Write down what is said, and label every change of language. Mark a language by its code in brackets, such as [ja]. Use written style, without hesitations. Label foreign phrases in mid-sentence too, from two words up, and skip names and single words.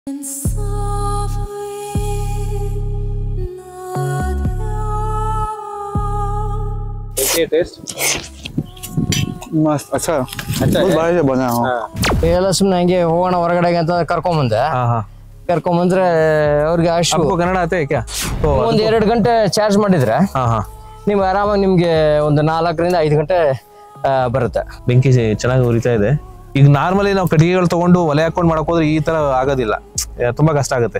[hi] टेस्ट मस्त अच्छा अच्छा बहुत बढ़िया से बना हो [kn] ಎಲ್ಲ ಸುಮ್ಮನೆ ಹಂಗೆ ಹೋಗೋಣ ಹೊರಗಡೆಗೆ ಅಂತ ಕರ್ಕೊಂಬಂದೆ ಕರ್ಕೊಂಬಂದ್ರೆ ಅವ್ರಿಗೆ ಅಷ್ಟು [hi] आपको कन्नड़ आते हैं क्या तो [kn] ಒಂದ್ 2 ಗಂಟೆ ಚಾರ್ಜ್ ಮಾಡಿದ್ರೆ ನೀವು ಆರಾಮಾಗಿ ನಿಮ್ಗೆ ಒಂದು 4 ರಿಂದ 5 ಗಂಟೆ ಬರುತ್ತೆ. ಬೆಂಕಿ ಚೆನ್ನಾಗಿ ಉರಿತಾ ಇದೆ. ಈಗ ನಾರ್ಮಲಿ ನಾವು ಕಟ್ಟಿಗೆಗಳು ತಗೊಂಡು ಒಲೆ ಹಾಕೊಂಡು ಮಾಡಕ್ ಹೋದ್ರೆ ಈ ತರ ಆಗೋದಿಲ್ಲ, ತುಂಬಾ ಕಷ್ಟ ಆಗುತ್ತೆ.